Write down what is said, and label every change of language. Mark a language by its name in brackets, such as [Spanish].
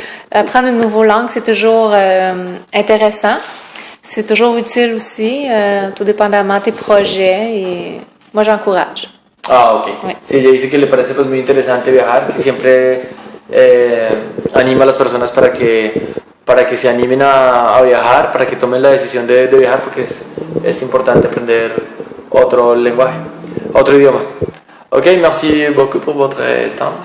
[French] Apprendre une nouvelle langue, c'est toujours intéressant. C'est toujours utile aussi, tout dépendamment de tes projets. Et moi, j'encourage. Ah, ok. Oui. [Spanish] Sí, ella dice que le parece pues muy interesante viajar, que siempre anima a las personas para que se animen a viajar, para que tomen la decisión de viajar, porque es importante aprender otro lenguaje, otro idioma. [French] Ok, merci beaucoup pour votre temps.